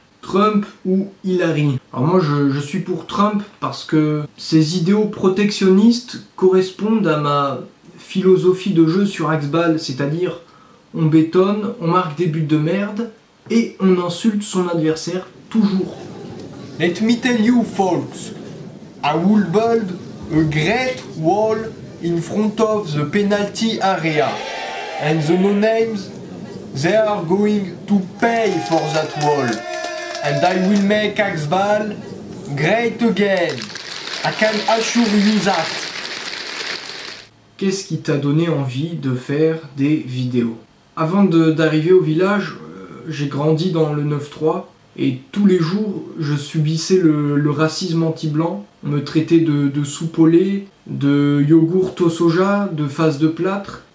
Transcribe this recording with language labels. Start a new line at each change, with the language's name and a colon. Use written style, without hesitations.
French: Trump ou Hillary? Alors moi je suis pour Trump parce que ses idéaux protectionnistes correspondent à ma philosophie de jeu sur Axball, c'est-à-dire on bétonne, on marque des buts de merde et on insulte son adversaire toujours.
English: Let me tell you folks, I will build a great wall in front of the penalty area and the no-names, they are going to pay for that wall. And I will make Axball great again. I can assure you that.
French: Qu'est-ce qui t'a donné envie de faire des vidéos? Avant d'arriver au village, j'ai grandi dans le 9-3 et tous les jours je subissais le racisme anti-blanc. On me traitait de soupe au lait, de yogourt au soja, de face de plâtre.